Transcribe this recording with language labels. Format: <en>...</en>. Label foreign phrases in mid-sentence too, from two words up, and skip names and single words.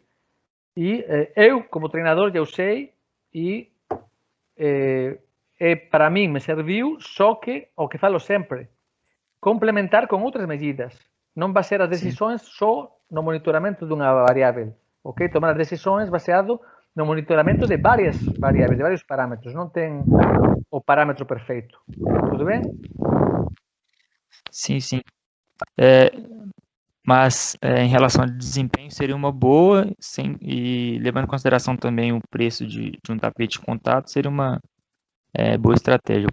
<pt>E eu, como treinador, já sei, e para mim me serviu, só que, o que falo sempre, complementar con outras medidas.</pt> <gl>Non basear as decisões só no monitoramento dunha variável. Ok? Tomar as decisões baseado no monitoramento de varias variáveis, de varios parámetros. Non ten o parámetro perfeito.</gl> <pt>Tudo bem? Sim, sim. Mas em relação ao desempenho seria uma boa, e levando em consideração também o preço de um tapete de contato, seria uma boa estratégia.</pt>